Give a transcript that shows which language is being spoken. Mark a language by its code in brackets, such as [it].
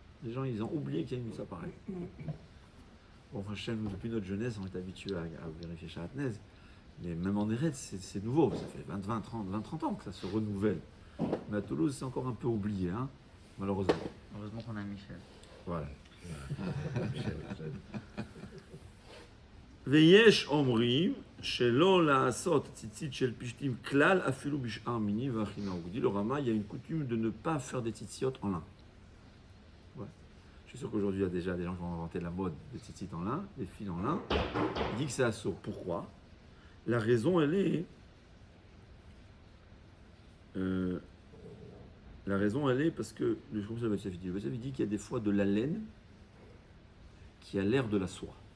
[fr] Les gens, ils ont oublié qu'il y a une mitzvah pareille. Bon, Hachem, nous, depuis notre jeunesse, on est habitués à vérifier sha'atnez. Mais même en Eretz, c'est nouveau. Ça fait 20, 30 ans que ça se renouvelle. Mais à Toulouse, c'est encore un peu oublié, hein, malheureusement. Heureusement qu'on a Michel. Voilà. [he] ויש אומרים שלא לעשות ציצית של פשתים כלל אפילו בשאר מיני והכי נהוג. [fr] Dit le Rama, il y a une coutume de ne pas faire des tzitziot en lin. Ouais. Je suis sûr qu'aujourd'hui il y a déjà des gens qui ont inventé la mode des tzitzit en lin, des fils en lin. Il dit que c'est assaut. Pourquoi? La raison elle est parce que le Betsafid dit qu'il y a des fois de la laine qui a l'air de la soie.